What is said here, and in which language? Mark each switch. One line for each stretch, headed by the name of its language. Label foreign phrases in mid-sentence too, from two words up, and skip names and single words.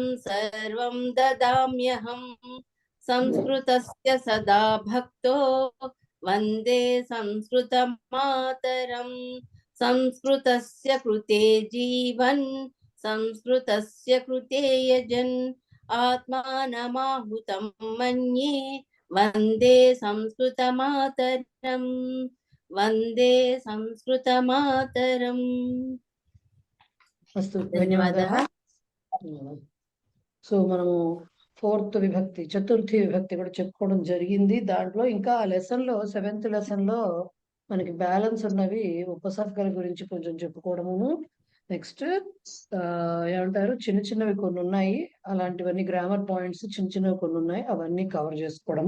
Sanskrit: सर्वं ददाम्यहं संस्कृतस्य सदा भक्तो वन्दे संस्कृतमातरम् संस्कृतस्य कृते जीवन् संस्कृतस्य कृते यजन् आत्मानमाहुतं मन्ये वन्दे संस्कृतमातरम् वन्दे संस्कृतमातरम्। अस्तु, धन्यवादः।
Telugu: సో మనము ఫోర్త్ విభక్తి చతుర్థి విభక్తి కూడా చెప్పుకోవడం జరిగింది. దాంట్లో ఇంకా లెసన్ లో 7th లెసన్ లో మనకి బ్యాలెన్స్ ఉన్నవి ఉపసర్గల గురించి కొంచెం చెప్పుకోవడము. నెక్స్ట్ ఏమంటారు, చిన్న చిన్నవి కొన్ని ఉన్నాయి, అలాంటివన్నీ
English: grammar points
Telugu: చిన్న చిన్నవి కొన్ని ఉన్నాయి, అవన్నీ కవర్ చేసుకోవడము.